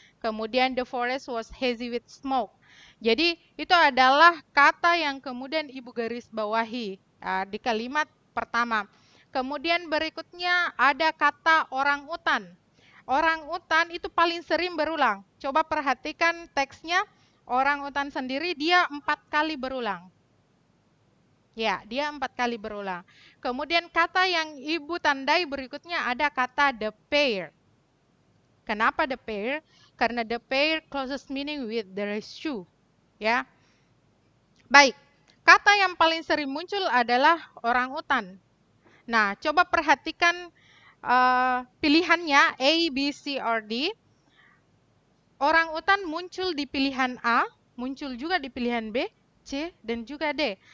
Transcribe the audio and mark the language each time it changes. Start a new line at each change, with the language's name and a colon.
Indonesian: Kemudian
English: the forest was hazy with smoke.
Indonesian: Jadi itu adalah kata yang kemudian Ibu garis bawahi di kalimat pertama. Kemudian berikutnya ada kata orang utan. Orang utan itu paling sering berulang. Coba perhatikan teksnya, orang utan sendiri dia 4 kali berulang. Ya, dia 4 kali berulang. Kemudian kata yang Ibu tandai berikutnya ada kata the pair. Kenapa the pair? Karena
English: the pair closest meaning with the rescue.
Indonesian: Ya. Baik, kata yang paling sering muncul adalah orang utan. Nah, coba perhatikan pilihannya A, B, C, or D. Orang utan muncul di pilihan A, muncul juga di pilihan B, C, dan juga D.